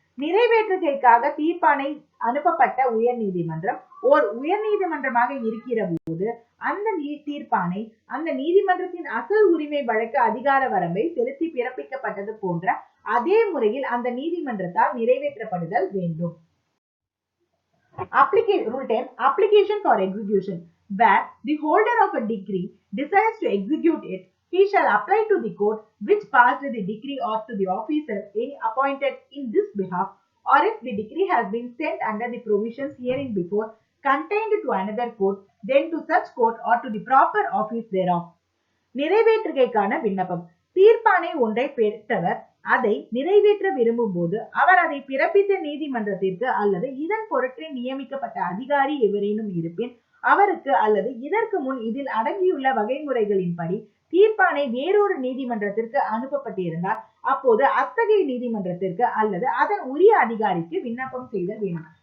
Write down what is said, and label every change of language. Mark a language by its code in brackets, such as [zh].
[ta] நிறைவேற்றுகைக்காக தீர்ப்பாணை அனுப்பப்பட்ட உயர் நீதிமன்றம் ஓர் உயர் நீதிமன்றமாக இருக்கிற போது அந்த தீர்ப்பாணை அந்த நீதிமன்றத்தின் அசல் உரிமை வழக்கு அதிகார வரம்பை செலுத்தி பிறப்பிக்கப்பட்டது போன்ற அதே முறையில் அந்த நீதிமன்றத்தால் நிறைவேற்றப்படுதல் வேண்டும். [en] Rule 10. Application for execution. Where the holder of a decree decides to execute it, he shall apply to the court which passed the decree or to the officer appointed in this behalf, or if the decree has been sent under the provisions herein before contained to another court, then to such court or to the proper office thereof. [ta] நிறைவேற்றுகைக்கான விண்ணப்பம். தீர்ப்பாணை ஒன்றை பெற்றவர் அதை நிறைவேற்ற விரும்பும் போது அவர் அதை பிறப்பித்த நீதிமன்றத்திற்கு அல்லது இதன் பொருட்டே நியமிக்கப்பட்ட அதிகாரி எவரேனும் இருப்பின் அவருக்கு அல்லது இதற்கு முன் இதில் அடங்கியுள்ள வகைமுறைகளின்படி தீர்ப்பாணை வேறொரு நீதிமன்றத்திற்கு அனுப்பப்பட்டிருந்தால் அப்போது அத்தகைய நீதிமன்றத்திற்கு அல்லது அதன் உரிய அதிகாரிக்கு விண்ணப்பம் செய்தல் வேணும்.